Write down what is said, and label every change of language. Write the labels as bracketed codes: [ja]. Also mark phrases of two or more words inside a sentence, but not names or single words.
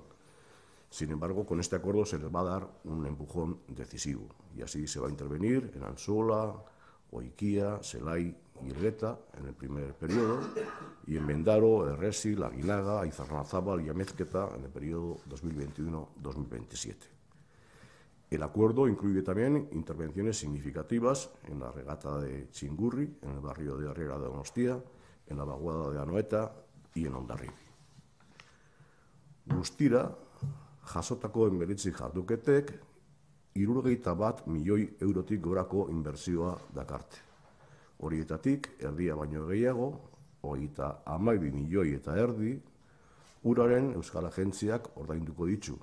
[es] Sin embargo, con este acuerdo se les va a dar un empujón decisivo y así se va a intervenir en Ansola, Oiquía, Selay y Elgueta en el primer periodo y en Mendaro, Erresi, La Guinaga, Aizarrazábal y Amezqueta en el periodo 2021-2027. El acuerdo incluye también intervenciones significativas en la regata de Txingurri, en el barrio de Herrera de Donostia, en la vaguada de Anoeta y en Hondarribi. [eu] Guztira, jasotako emberitzi jarduketek 61 milioi eurotik gorako inbertsioa dakarte. Horietatik, erdia baino gehiago, 32 milioi eta erdi, uraren Euskal Agentziak ordainduko ditu.